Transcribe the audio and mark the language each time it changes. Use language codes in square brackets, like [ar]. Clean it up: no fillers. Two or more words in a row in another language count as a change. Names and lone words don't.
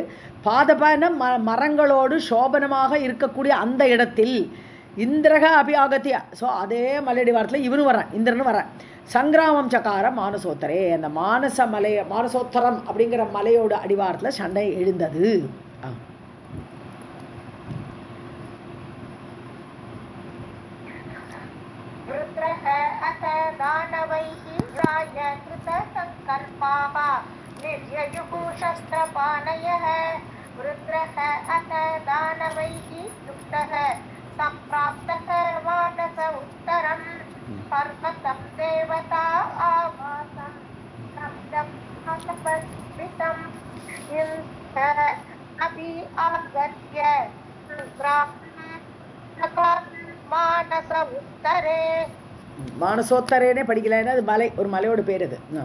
[ta] பாதபன மரங்களோடு சோபனமாக இருக்கக்கூடிய அந்த இடத்தில் [sa] इन्द्रः अभ्यागत्य, [ta] ஸோ அதே மலையடிவாரத்தில் இவனும் வரான், இந்திரனும் வரான். [sa] सङ्ग्रामं चकार मानसोत्तरे, [ta] அந்த மானசோத்தரம் அப்படிங்கிற மலையோட அடிவாரத்தில் சண்டை எழுந்தது. [sa] निर्ययुः शस्त्रपाणयः वृत्रः अथ दानवैः युक्तः सम्प्राप्तः मानस उत्तरम् पर्वतं देवता आवासं शब्दं हतपस्मितम् इन्द्रः अपि आगत्य मानस उत्तरे. [ta] மானசோத்தரேனே படிக்கல, அது மலை, ஒரு மலையோட பேர் அது.